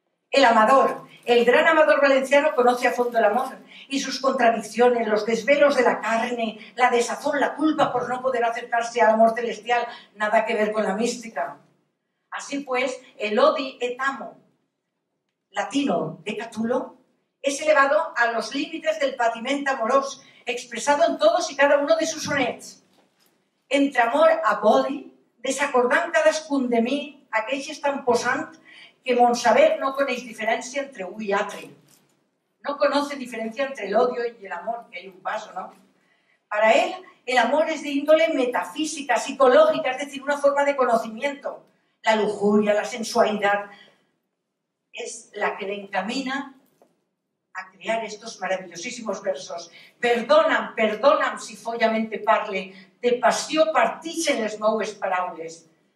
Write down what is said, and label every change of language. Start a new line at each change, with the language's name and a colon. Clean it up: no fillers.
Spanish: El amador, el gran amador valenciano conoce a fondo el amor y sus contradicciones, los desvelos de la carne, la desazón, la culpa por no poder acercarse al amor celestial, nada que ver con la mística. Así pues, el
Latin: odi et amo
Spanish: latino de Catulo es elevado a los límites del
Catalan: patiment amorós,
Spanish: expresado en todos y cada uno de sus sonets.
Catalan: Entre amor a odi, desacordant cadascun de mi, aquells estan posant que mon saber no coneix diferència entre un y altre.
Spanish: No conoce diferencia entre el odio y el amor, que hay un paso, ¿no? Para él, el amor es de índole metafísica, psicológica, es decir, una forma de conocimiento. La lujuria, la sensualidad, es la que le encamina a crear estos maravillosísimos versos.
Catalan: Perdona'm, perdona'm si follamente parle, de passió partixen les meues paraules.